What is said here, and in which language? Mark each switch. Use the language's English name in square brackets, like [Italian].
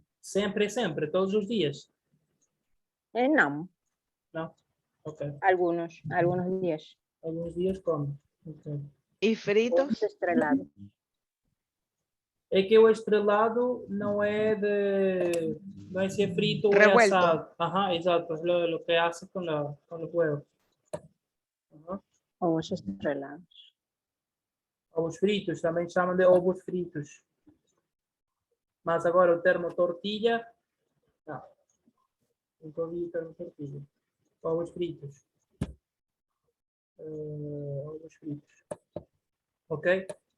[Portuguese] Sempre, sempre, todos os dias? Não, Não? Ok. [Spanish] algunos días. [Portuguese] Alguns dias come. Okay. [Spanish] ¿Y fritos? [Portuguese] Ovos estrelados. É que o estrelado não é de... Não é se é frito ou é [Spanish] Revuelto. [Portuguese] assado. Ajá, exato. [Spanish] Es lo que hace con los huevos. Ajá. [Portuguese] Ovos estrelados. Ovos fritos, também chamam de ovos fritos. Mas agora o termo tortilha, não. Nunca ouvi o termo tortilha. Ovos fritos. Ovos fritos. Ok?